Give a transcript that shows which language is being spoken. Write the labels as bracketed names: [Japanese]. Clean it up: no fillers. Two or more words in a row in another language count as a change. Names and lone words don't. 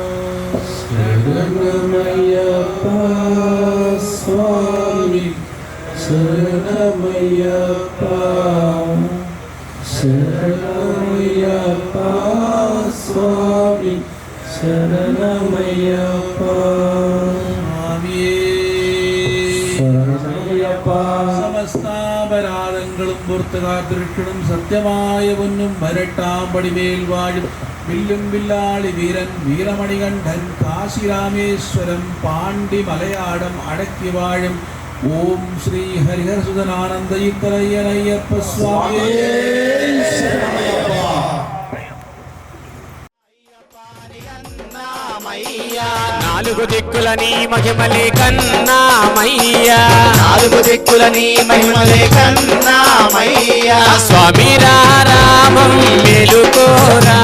[Telugu] శరణమయ్యప్ప స్వామి శరణమయ్యప్ప శరణమయ్యప్ప స్వామి శరణమయ్యప్ప శరణమయ్యప్ప [Malayalam] സമസ്താപരാധങ്ങളും പുറത്തുകാത്തിരിക്കണം സത്യമായ പൊന്നും വരട്ടാമ്പടിമേൽ വാഴും വില്ലും വില്ലാളി വീരൻ വീരമണികണ്ഠൻ കാശിരാമേശ്വരം പാണ്ഡി മലയാളം അടക്കി വാഴും ഓം ശ്രീ ഹരിഹരസുതനാനന്ദയുക്തരയ്യനയ്യപ്പ സ്വാമി [Telugu] నాలుగు దిక్కుల నీ మహిమలే కన్నామయ్యా నాలుగు దిక్కుల నీ మహిమలే కన్నామయ్యా స్వామి రామం మేలుకోరా